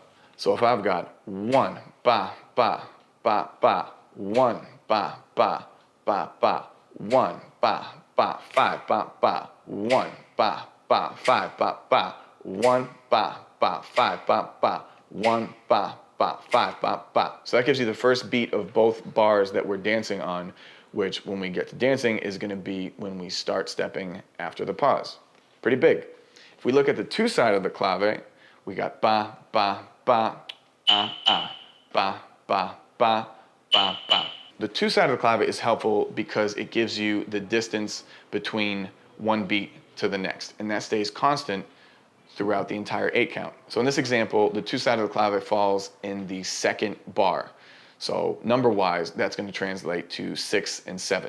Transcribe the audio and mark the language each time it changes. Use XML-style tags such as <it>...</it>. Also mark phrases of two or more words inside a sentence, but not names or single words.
<en>So if I've got 1, ba, ba, ba, ba, 1, ba, ba, ba, ba, 1, ba, ba, 5, ba, ba, 1, ba, ba, 5, ba, ba, 1, ba, ba, 5, ba, ba, 1, ba, ba, 5, ba, ba. So that gives you the first beat of both bars that we're dancing on, which when we get to dancing is gonna be when we start stepping after the pause. Pretty big. If we look at the 2 side of the clave, we got ba, ba, ba, ah, ah, ba, ba, ba, ba, ba. The 2 side of the clave is helpful because it gives you the distance between one beat to the next, and that stays constant throughout the entire 8 count. So in this example, the 2 side of the clave falls in the second bar. So number-wise, that's going to translate to 6 and 7.</en>